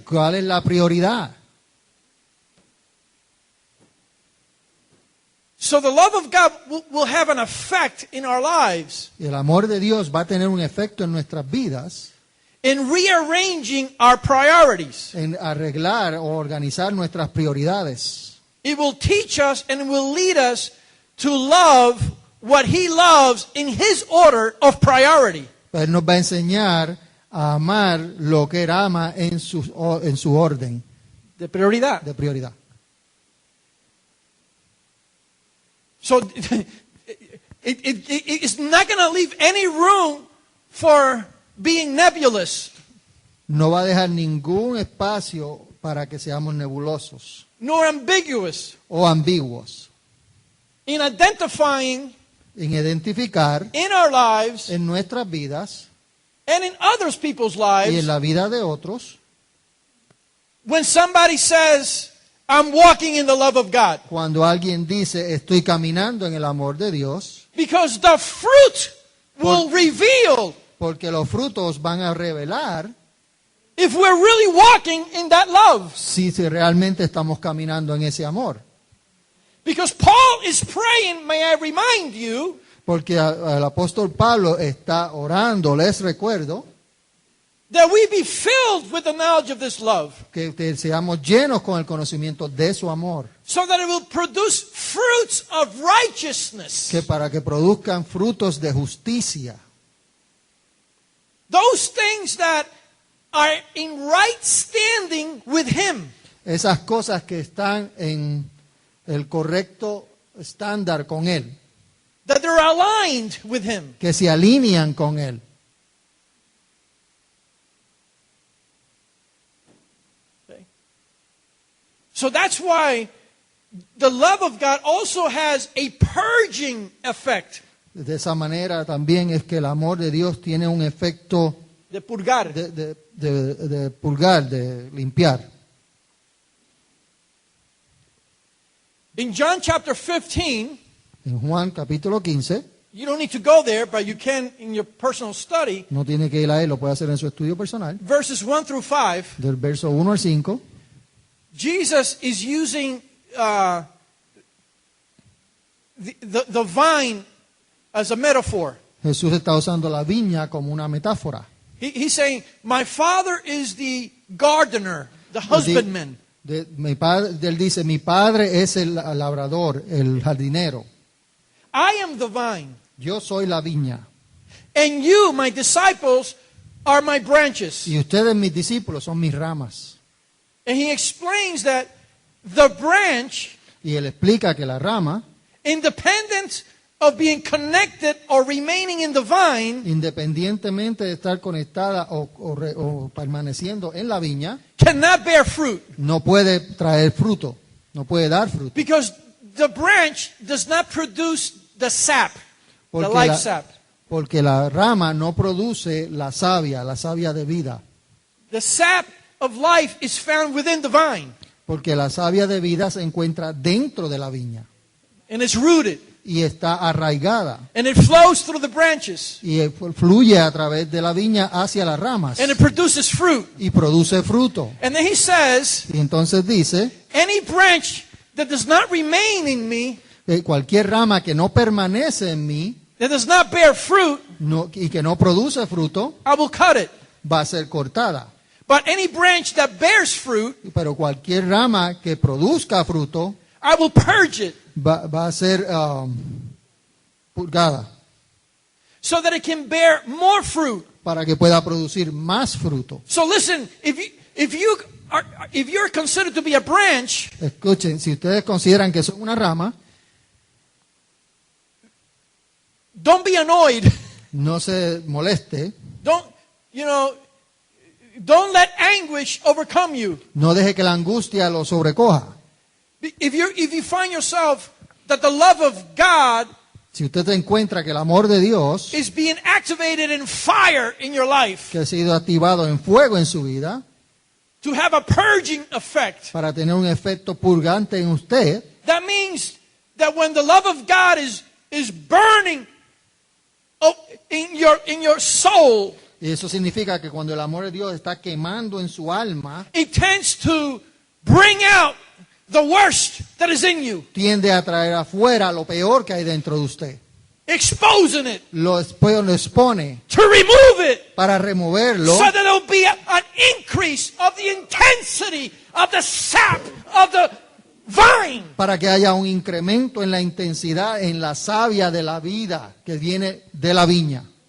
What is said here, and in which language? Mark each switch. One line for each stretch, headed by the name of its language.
Spanish: cuál es la prioridad.
English: So the love of God will have an effect in our lives
Spanish: Y el amor de Dios va a tener un efecto en nuestras vidas
English: in rearranging our priorities.
Spanish: en arreglar o organizar nuestras prioridades.
English: it will teach us and it will lead us to love what He loves in His order of priority.
Spanish: Él nos va a enseñar a amar lo que Él ama en su orden De prioridad. de prioridad.
English: So it's not going to leave any room for being nebulous,
Spanish: No va a dejar ningún espacio para que seamos nebulosos
English: nor ambiguous
Spanish: o ambiguos
English: in identifying
Spanish: en identificar
English: in our lives
Spanish: en nuestras vidas
English: and in others people's
Spanish: y
English: lives
Spanish: en la vida de otros
English: when somebody says, I'm walking in the love of God.
Spanish: cuando alguien dice estoy caminando en el amor de Dios,
English: Because the fruit will reveal
Spanish: porque los frutos van a revelar
English: if we're really walking in that love.
Spanish: si realmente estamos caminando en ese amor.
English: Because Paul is praying, may I remind you,
Spanish: Porque el apóstol Pablo está orando, les recuerdo,
English: that we be filled with the knowledge of this love,
Spanish: que seamos llenos con el conocimiento de su amor,
English: so that it will produce fruits of righteousness.
Spanish: que para que produzcan frutos de justicia,
English: Those things that are in right standing with Him.
Spanish: esas cosas que están en el correcto estándar con Él,
English: That they're aligned with Him.
Spanish: que se alinean con Él.
English: Okay. So that's why the love of God also has a purging effect.
Spanish: De esa manera también es que el amor de Dios tiene un efecto De purgar. de purgar, de limpiar.
English: In John chapter 15,
Spanish: En Juan capítulo 15,
English: you don't need to go there, but you can in your personal study,
Spanish: no tiene que ir a él, lo puede hacer en su estudio personal,
English: verses 1 through 5,
Spanish: del verso 1 al 5,
English: Jesus is using the vine as a metaphor.
Spanish: Jesús está usando la viña como una metáfora.
English: He's saying, my Father is the gardener, the husbandman.
Spanish: Mi padre, él dice, mi padre es el labrador, el jardinero.
English: I am the vine.
Spanish: Yo soy la viña.
English: And you, my disciples, are my branches.
Spanish: Y ustedes, mis discípulos, son mis ramas.
English: And he explains that the branch,
Spanish: Y él explica que la rama,
English: independent of being connected or remaining in the vine,
Spanish: independientemente de estar conectada o permaneciendo en la viña,
English: cannot bear fruit.
Spanish: no puede traer fruto, no puede dar fruto.
English: Because the branch does not produce the sap, the
Spanish: Porque
English: life
Spanish: la,
English: sap.
Spanish: porque la rama no produce la savia de vida.
English: The sap of life is found within the vine.
Spanish: Porque la savia de vida se encuentra dentro de la viña
English: And it's rooted.
Spanish: y está arraigada
English: And it flows through the branches.
Spanish: y fluye a través de la viña hacia las ramas
English: And it produces fruit.
Spanish: y produce fruto.
English: And then he says,
Spanish: Y entonces dice
English: any branch that does not remain in me,
Spanish: que cualquier rama que no permanece en mí
English: that does not bear fruit,
Spanish: y que no produce fruto,
English: I will cut it.
Spanish: va a ser cortada.
English: But any branch that bears fruit,
Spanish: Pero cualquier rama que produzca fruto
English: I will purge it
Spanish: va a ser purgada
English: so that it can bear more fruit.
Spanish: para que pueda producir más fruto.
English: So listen, if you're considered to be a branch,
Spanish: Escuchen, si ustedes consideran que son una rama,
English: don't be annoyed.
Spanish: no se moleste,
English: Don't let anguish overcome you.
Spanish: no deje que la angustia lo sobrecoja.
English: If you find yourself that the love of God
Spanish: Si usted encuentra que el amor de Dios,
English: is being activated in fire in your life
Spanish: que ha sido activado en fuego en su vida,
English: to have a purging effect,
Spanish: para tener un efecto purgante en usted,
English: that means that when the love of God is burning in your soul,
Spanish: y eso significa que cuando el amor de Dios está quemando en su alma,
English: it tends to bring out the worst that is in you,
Spanish: tiende a traer afuera lo peor que hay dentro de usted.
English: exposing it,
Spanish: Lo expone
English: to remove it,
Spanish: para removerlo,
English: so that there will be an increase of the intensity of the sap of the vine.
Spanish: para que haya un incremento en la intensidad, en la savia de la vida que viene de la viña,